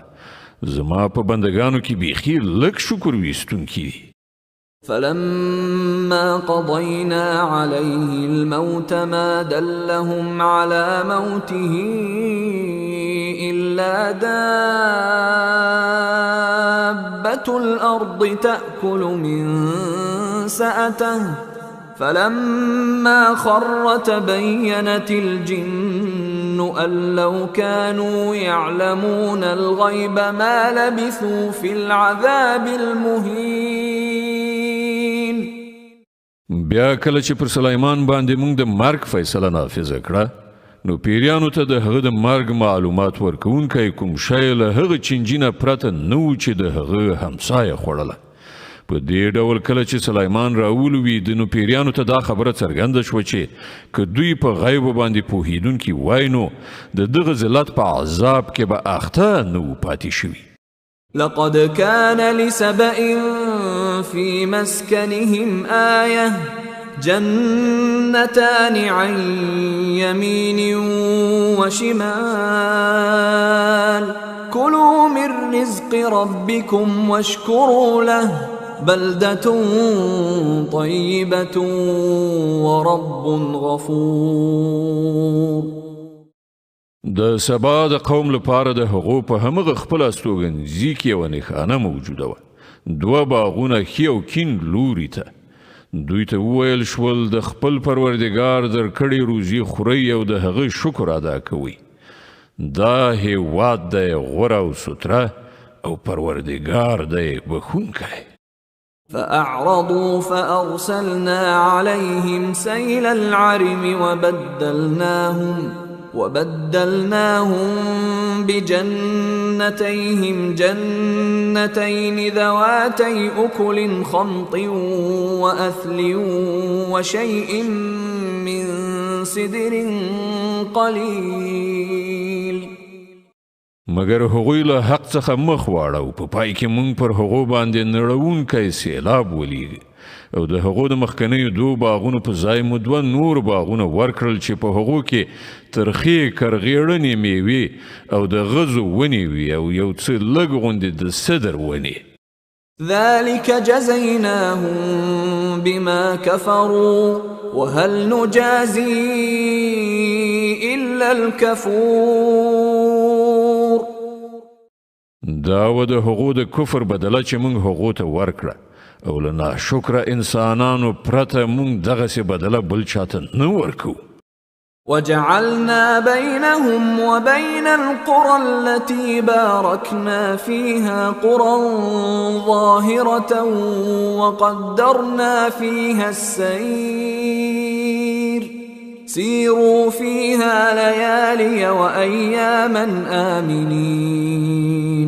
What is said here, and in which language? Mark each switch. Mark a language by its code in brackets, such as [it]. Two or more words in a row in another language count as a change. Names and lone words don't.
[ps] زما په بندگانو کې بیخي لږ شکر ویستونکي دي. [ar] فلما قضينا عليه الموت ما دلهم على موته إلا دابة الأرض تأكل من سأته فلما خر تبينت الجن أن لو كانوا يعلمون الغيب ما لبثوا في العذاب المهين. [ps] بیا کله چې پر سلیمان باندې موږ د مرګ فیصله نافذه کړه نو پیریانو ته د هغه د مرګ معلومات ورکوونکی کوم شی له هغه چینجي نه پرته نه و چې د هغه همسایه خوړله. په دې ډول کله چې سلیمان راولوید نو پیریانو ته دا خبره څرګنده شوه چې که دوی په غیب باندې پوهیدونکي وای نو د دغه ذلت په عذاب کې به اخته نه و پاتې شوي. [ar] لقد كان لسبأ في مسكنهم آية جنتان عن يمين وشمال كلوا من رزق ربكم واشكروا له بلدة طيبة ورب غفور. [ps] د سبا د قوم لپاره د هغو په همغه خپل استوګنځي کې یوه نښانه موجوده وه، 2 باغونه ښي او کیڼ لوري ته. دوی ته وویل شول د خپل پروردګار درکړې روزي خورئ او د هغه شکر ادا کوئ. دا هیواد دی غوره او ستره او پروردګار دی بخښونکی. [ar] فأعرضوا فأرسلنا عليهم سيل العرم وبدلناهم بجنتيهم جنتين ذواتي أكل خمط وأثل وشيء من سدر قليل. [ps] مگر هغوی له حق څخه مخ واړو، په پای کې مونږ پر هغو باندې نړوونکی سیلاب ولیږي او د هغو د مخکنیو 2 باغونو په ځای مو 2 نور باغونه ورکړل چې په هغو کې ترخې کرغېړنې میوې او د غزو ونې وي او یو څه لږ غوندې د سدر ونې. [ar] ذلك جزيناهم بما كفروا وهل نجازي إلا الكفور. [ps] دا و د هغو د کفر بدله چې مونږ هغو ته ورکړه او له ناشکره انسانانو پرته مونږ دغسې بدله بل چاته نه ورکو. [ar] وجعلنا بينهم وبين القرى التي باركنا فيها قرى ظاهرة وقدرنا فيها السير سيروا فيها ليالي وأياما آمنين.